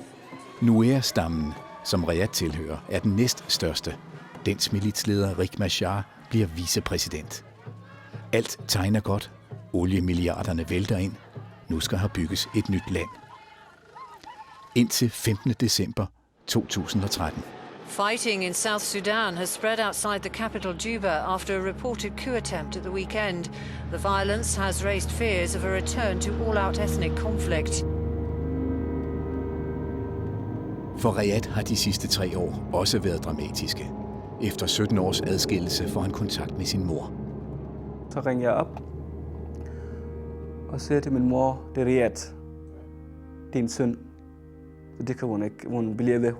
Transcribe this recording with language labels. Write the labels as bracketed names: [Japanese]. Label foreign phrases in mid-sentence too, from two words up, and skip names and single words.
[Danish] Nuer-stammen, som Riyad tilhører, er den næststørste. Dens militsleder Riek Machar bliver vicepræsident. Alt tegner godt. Oliemilliarderne vælter ind. Nu skal her bygges et nyt land. Indtil 15. december 2013. [English] Fighting in South Sudan has spread outside the capital Juba after a reported coup attempt at the weekend. The violence has raised fears of a return to all-out ethnic conflict. [Danish] For Riyad har de sidste 3 år også været dramatiske. Efter 17 års adskillelse får han kontakt med sin mor. Så ringer jeg op og siger til min mor, det er Riyad, din søn. Så det kan hun ikke. Hun bliver ved.